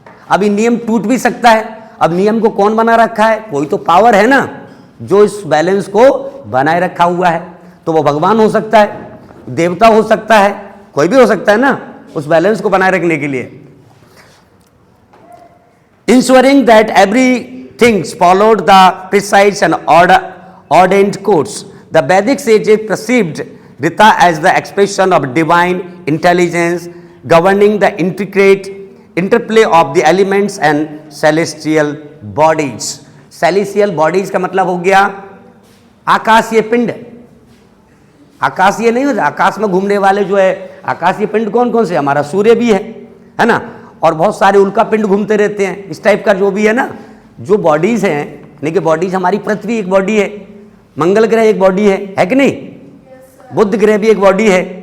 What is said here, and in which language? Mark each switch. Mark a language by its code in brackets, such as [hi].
[hi] अब ये नियम टूट भी सकता है। अब नियम को कौन बना रखा है? कोई तो पावर है ना जो इस बैलेंस को बनाए रखा हुआ है। तो वो भगवान हो सकता है, देवता हो सकता है, कोई भी हो सकता है ना उस बैलेंस को बनाए रखने के लिए। [en] Ensuring that everything followed the precise and ordained course, the Vedic sages perceived Rita as the expression of divine intelligence governing the intricate interplay of the elements and celestial bodies. [hi] Celestial bodies का मतलब हो गया आकाशीय पिंड। आकाशीय नहीं होता, आकाश में घूमने वाले जो है आकाशीय पिंड कौन कौन से? हमारा सूर्य भी है ना, और बहुत सारे उल्का पिंड घूमते रहते हैं। इस टाइप का जो भी है ना, जो बॉडीज हैं, यानी कि बॉडीज, हमारी पृथ्वी एक बॉडी है, मंगल ग्रह एक बॉडी है कि नहीं, बुध ग्रह भी एक बॉडी है।